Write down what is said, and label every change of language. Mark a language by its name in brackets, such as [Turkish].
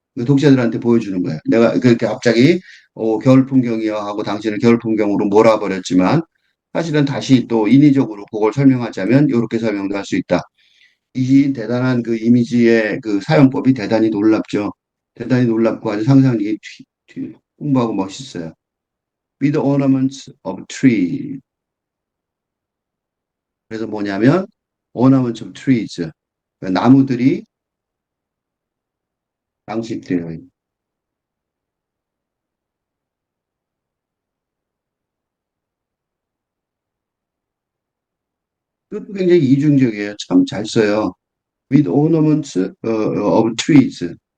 [Korean] 그 독자들한테 보여주는 거예요. 내가 그렇게 갑자기 겨울 풍경이요 하고 당신을 겨울 풍경으로 몰아버렸지만 사실은 다시 또 인위적으로 그걸 설명하자면 이렇게 설명도 할 수 있다. 이 대단한 그 이미지의 그 사용법이 대단히 놀랍죠. 대단히 놀랍고 아주 상상력이 풍부하고 멋있어요. [English] With ornaments of tree. [Korean] 그래서 뭐냐면 [English] ornaments of trees. [Korean] 나무들이 장식되어 있는. 그것도 굉장히 이중적이에요. 참 잘 써요. [English] With ornaments of trees.